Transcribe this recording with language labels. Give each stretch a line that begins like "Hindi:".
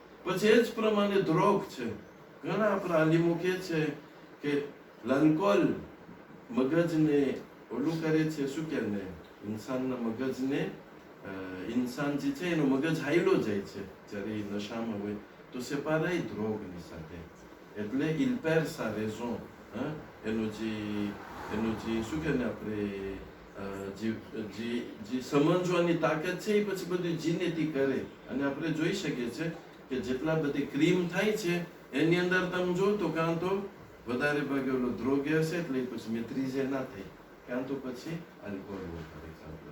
Gujarati: પછી એ જ પ્રમાણે દ્રોગ છે. ઘણા આપણા આલિમો કહે છે કે લાલકોલ મગજને ઓલું કરે છે, શું કે ને ઇન્સાનના મગજને ઇન્સાન જે છે એનો મગજ હાઈલો જાય છે જ્યારે એ નશામાં હોય તો
French: c'est pareil
Gujarati: દ્રોગની સાથે. એટલે
French: il perd sa raison.
Gujarati: એનું જે શું કે ને આપણે જે સમજવાની તાકાત છે એ પછી બધું જીનેતી કરે. અને આપણે જોઈ શકીએ છીએ કે જેટલા બધી ક્રીમ થાય છે એની અંદર તમે જો તો કાં તો વધારે ભાગે ઓલો દ્રોગ હશે એટલે પછી મેત્રીઝે ના થઈ, કાં તો પછી આલ્કોહોલ હોય ફોર એક્ઝામ્પલ.